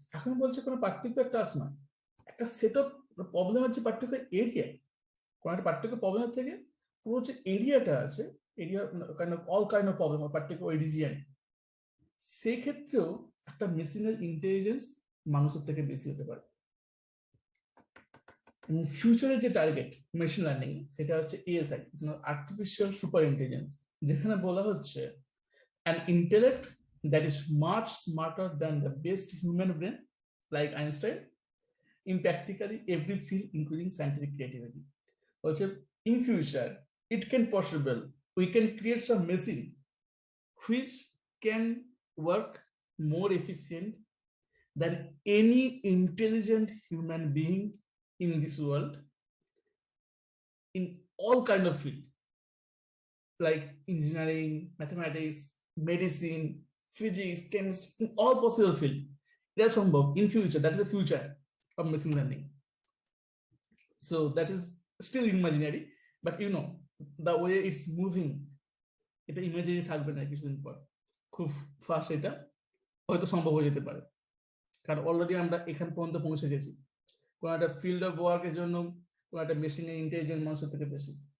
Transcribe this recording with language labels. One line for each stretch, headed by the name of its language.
Bangla: এখন বলছে কোনো পার্টিকুলার টাস্ক না, একটা সেট অফ প্রবলেম আছে পার্টিকুলার এরিয়া, কোনো একটা পার্টিকুলার প্রবলেমের থেকে পুরো যে এরিয়াটা আছে, area kind of all kind of problem particular ওই রিজিয়ন, সেই ক্ষেত্রেও একটা মেশিনের ইন্টেলিজেন্স মানুষের থেকে বেশি হতে পারে। ফিউচারের যে টার্গেট মেশিন লার্নিং সেটা হচ্ছে ASI, আর্টিফিশিয়াল সুপার ইন্টেলিজেন্স, যেখানে বলা হচ্ছে
English: an intellect that is much smarter than the best human brain like Einstein in practically every field including scientific creativity. Also, in future it can possible we can create some machine which can work more efficient than any intelligent human being in this world in all kind of field, like engineering, mathematics, medicine, physics, chemistry, in all possible field. That's সম্ভব in future. That is the future of machine learning. So that is still imaginary, but you know the way it's moving,
Bangla: এটা imaginary থাকবে না কিছুদিন পর, খুব fast এটা হয়তো সম্ভব হয়ে যেতে পারে, কারণ অলরেডি আমরা এখান পর্যন্ত পৌঁছে গেছি। কোনো একটা ফিল্ড অফ ওয়ার্কের জন্য কোনো একটা মেশিনের ইন্টেলিজেন্ট মানুষের থেকে বেশি।